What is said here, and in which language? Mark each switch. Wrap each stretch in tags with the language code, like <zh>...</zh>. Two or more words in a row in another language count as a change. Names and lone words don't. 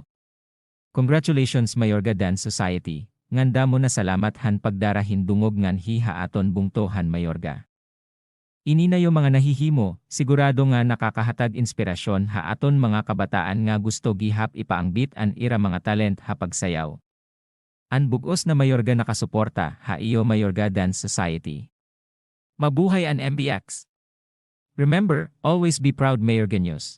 <war>Congratulations Mayorga Dance Society, ngan damo na salamat han pagdarahin dungog ngan hiha aton bungto han Mayorga. Ini na yung mga nahihimo, sigurado nga nakakahatag inspirasyon ha aton mga kabataan nga gusto gihap ipaangbit an ira mga talent ha pagsayaw. An bugos na Mayorga nakasuporta ha iyo Mayorga Dance Society. Mabuhay an</war> <en>MBX. Remember, always be proud Mayorga News.</en>